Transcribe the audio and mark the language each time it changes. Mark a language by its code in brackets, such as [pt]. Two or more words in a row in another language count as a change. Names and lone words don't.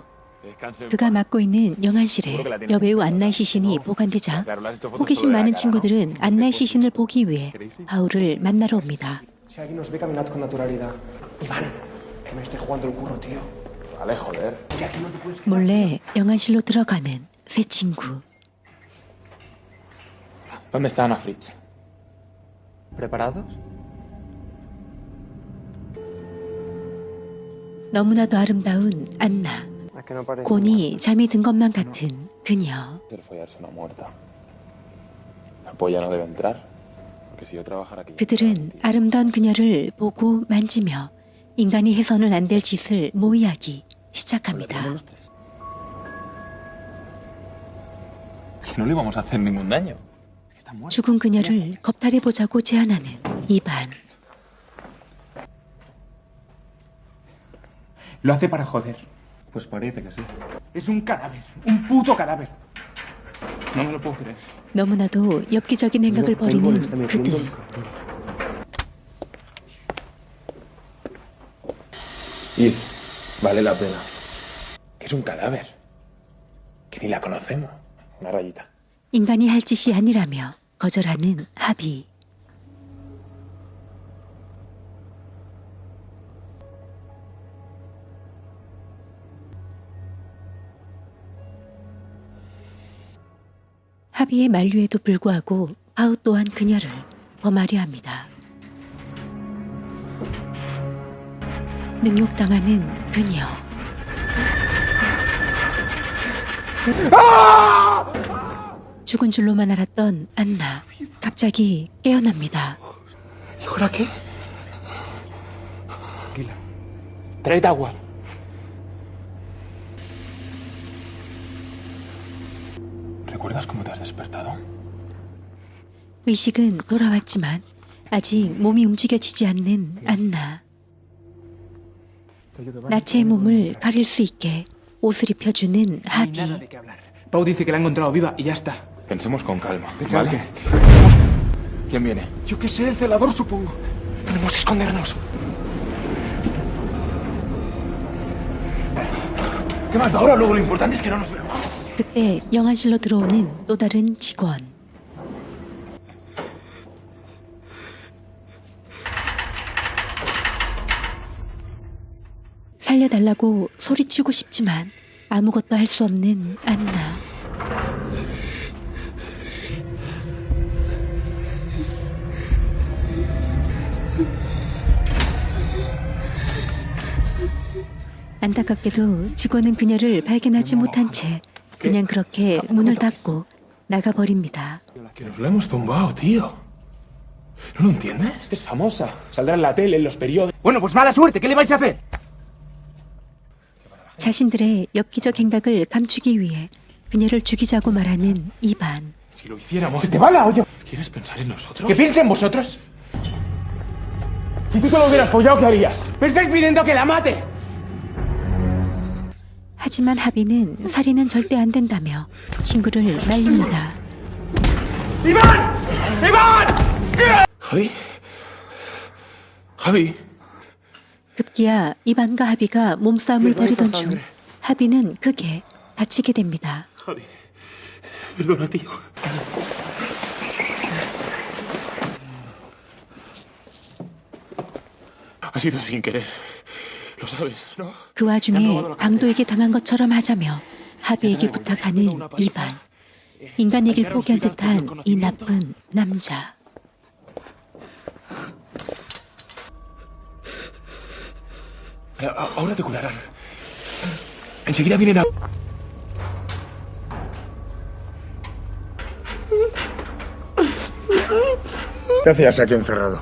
[ko] 그가 맡고 있는 영안실에 여배우 안나의 시신이 보관되자 호기심 많은 친구들은 안나의 시신을 보기 위해 파우를 만나러 옵니다. 몰래 영안실로 들어가는 세 친구. [es] ¿Dónde está Ana Fritz? ¿Preparados? [ko] 너무나도 아름다운 안나. 곤히 잠이 든 것만 같은 그녀. 그들은 아름다운 그녀를 보고 만지며 인간이 해서는 안 될 짓을 모의하기 시작합니다. 죽은 그녀를 겁탈해보자고 제안하는 이반. [es] Lo hace para joder. Pues parece que sí. Es un cadáver, un puto cadáver. No me lo puedo creer. [ko] 너무나도 엽기적인 행각을 벌이는 그들. [es] Ir, vale la pena. Que es un cadáver. Que ni la conocemos. Una rayita. [ko] 인간이 할 짓이 아니라며 거절하는 하비. 하비의 만류에도 불구하고 파우 또한 그녀를 범하려 합니다. 능욕당하는 그녀. 죽은 줄로만 알았던 안나. 갑자기 깨어납니다. [es] ¿Ahora qué? Tranquila. Tráete agua. ¿Recuerdas cómo te has despertado? [ko] 의식은 돌아왔지만 아직 몸이 움직여지지 않는 안나. 나체의 몸을 가릴 수 있게 옷을 입혀주는 하비. [es] Pau dice que la ha encontrado viva y ya está. Pensemos con calma, ¿vale? ¿Quién viene? Yo qué sé, el celador supongo. Tenemos que escondernos. ¿Qué más da ahora? Luego lo importante es que no nos veamos. [ko] 그때 영안실로 들어오는 또 다른 직원. 살려달라고 소리치고 싶지만 아무것도 할 수 없는 안나. 안타깝게도 직원은 그녀를 발견하지 못한 채 그냥 그렇게 문을 닫고 나가버립니다. [es] Que nos la hemos tumbado, tío. ¿No lo entiendes? Es famosa. Saldrá en la tele, en los periódicos. Bueno, pues mala suerte. ¿Qué le vais a hacer? [ko] 자신들의 엽기적 행각을 감추기 위해 그녀를 죽이자고 말하는 이반. [es] Si lo hiciéramos... ¿Se te va la olla? ¿Quieres pensar en nosotros? ¿Que piense en vosotros? Si tú te lo hubieras follado, ¿qué harías? ¡Me estáis pidiendo que la mate! [ko] 하지만 하비는 살인은 절대 안 된다며 친구를 말립니다. [es] ¡Iván! ¡Iván! ¿Javi? ¿Javi? [ko] 급기야 이반과 하비가 몸싸움을 벌이던 중 하비는 크게 다치게 됩니다. [es] Javi, perdona, tío. Ha sido sin querer. Lo sabes, ¿no? [ko] 그 와중에 강도에게 당한 것처럼 하자며 하비에게 부탁하는 이반. 인간 얘기를 포기한 듯한 이 나쁜 남자. [es] Ahora te curarán. Enseguida vienen a... ¿Qué hacías aquí encerrado?